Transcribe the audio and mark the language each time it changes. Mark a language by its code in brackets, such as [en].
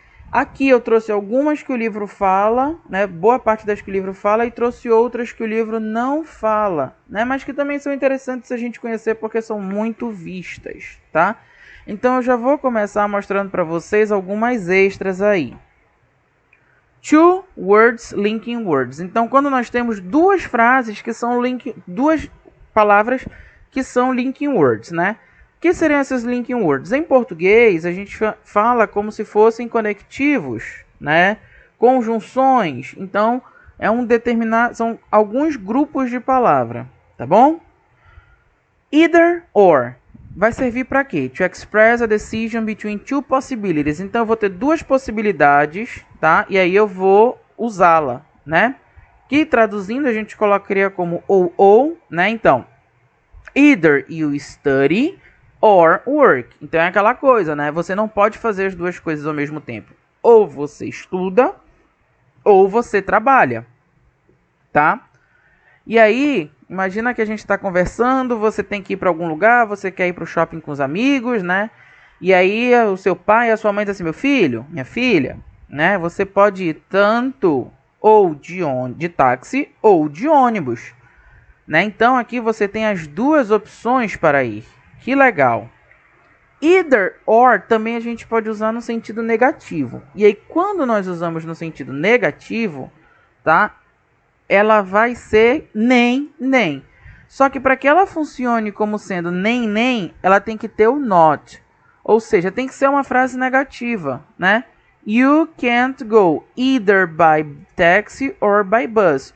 [pt] Aqui eu trouxe algumas que o livro fala, né? Boa parte das que o livro fala, e trouxe outras que o livro não fala, né? Mas que também são interessantes a gente conhecer porque são muito vistas, tá? Então eu já vou começar mostrando para vocês algumas extras aí. [en] Two words linking words. [pt] Então, quando nós temos duas frases que são duas palavras que são linking words, né? O que seriam esses linking words? Em português, a gente fala como se fossem conectivos, né? Conjunções. Então, são alguns grupos de palavra, tá bom? Either or vai servir para quê? [en] To express a decision between two possibilities. [pt] Então, eu vou ter duas possibilidades, tá? E aí eu vou usá-la, né? Que traduzindo a gente colocaria como ou, né? Então, [en] either you study or work. [pt] Então é aquela coisa, né? Você não pode fazer as duas coisas ao mesmo tempo. Ou você estuda, ou você trabalha, tá? E aí, imagina que a gente está conversando, você tem que ir para algum lugar, você quer ir para o shopping com os amigos, né? E aí o seu pai e a sua mãe dizem assim, meu filho, minha filha, né? Você pode ir tanto ou de táxi ou de ônibus, né? Então aqui você tem as duas opções para ir. Que legal. Either or também a gente pode usar no sentido negativo. E aí quando nós usamos no sentido negativo, tá? Ela vai ser nem. Só que para que ela funcione como sendo nem, ela tem que ter o not. Ou seja, tem que ser uma frase negativa, né? [en] You can't go either by taxi or by bus.